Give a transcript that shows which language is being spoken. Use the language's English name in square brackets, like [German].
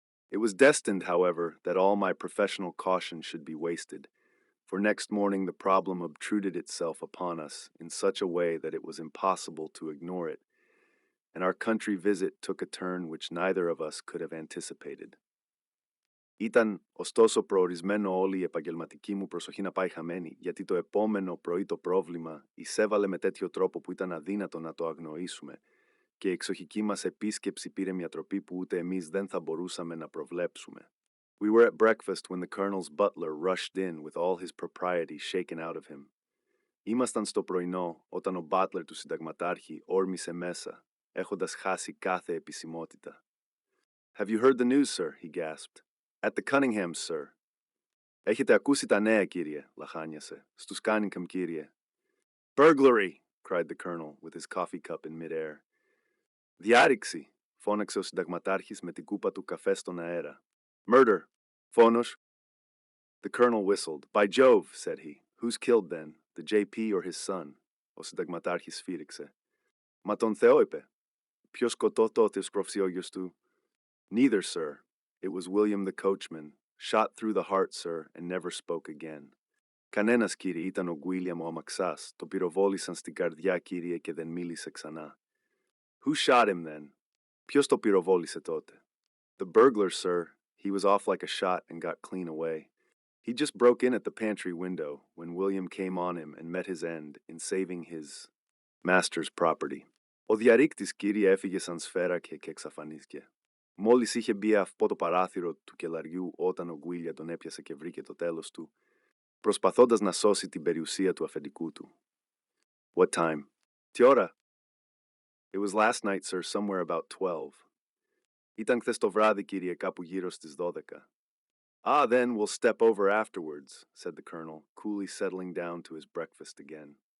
[English] It was destined, however, that all my professional caution should be wasted, for next morning the problem obtruded itself upon us in such a way that it was impossible to ignore it, and our country visit took a turn which neither of us could have anticipated. [Greek] Ήταν ωστόσο προορισμένο όλη η επαγγελματική μου προσοχή να πάει χαμένη, γιατί το επόμενο πρωί το πρόβλημα εισέβαλε με τέτοιο τρόπο που ήταν αδύνατο να το αγνοήσουμε, και η εξοχική μας επίσκεψη πήρε μια τροπή που ούτε εμείς δεν θα μπορούσαμε να προβλέψουμε. [English] We were at breakfast when the colonel's butler rushed in with all his propriety shaken out of him. [Greek] Ήμασταν στο πρωινό όταν ο butler του συνταγματάρχη όρμησε μέσα, έχοντας χάσει κάθε επισημότητα. [English] Have you heard the news, sir? He gasped. At the Cunninghams, sir. [Greek] Έχετε ακούσει τα νέα, κύριε, λαχάνιασε. Στους Cunningham, κύριε. [English] Burglary! Cried the colonel with his coffee cup in mid-air. [Greek] Διάρρηξη! Φώναξε ο συνταγματάρχης με την κούπα του καφέ στον αέρα. [English] Murder! [Greek] Φόνος! [English] The colonel whistled. By Jove, said he. Who's killed then? The JP or his son? [Greek] Ο συνταγματάρχης σφύριξε. Μα τον Θεό είπε. Ποιος σκοτώ τότε ο προφησιόγιος του? [English] Neither, sir. It was William the coachman. Shot through the heart, sir, and never spoke again. [Greek] Κανένας, κύριε, ήταν ο Γκουίλιαμ ο αμαξάς. Το πυροβόλησαν στην καρδιά, κύριε, και δεν μίλησε ξανά. [English] Who shot him then? [Greek] Ποιος το πυροβόλησε τότε? [English] The burglar, sir. He was off like a shot and got clean away. He just broke in at the pantry window when William came on him and met his end in saving his master's property. [Greek] Ο διαρρήκτης, κύριε, έφυγε σαν σφαίρα και εξαφανίστηκε. Μόλις είχε μπει από το παράθυρο του κελαριού όταν ο Γκουίλια τον έπιασε και βρήκε το τέλος του, προσπαθώντας να σώσει την περιουσία του αφεντικού του. [English] What time? [Greek] Τι ώρα? [English] It was last night, sir, somewhere about 12. [Greek] Ήταν χθες το βράδυ, κύριε, κάπου γύρω στις 12. [English] Ah, then we'll step over afterwards, said the colonel, coolly settling down to his breakfast again.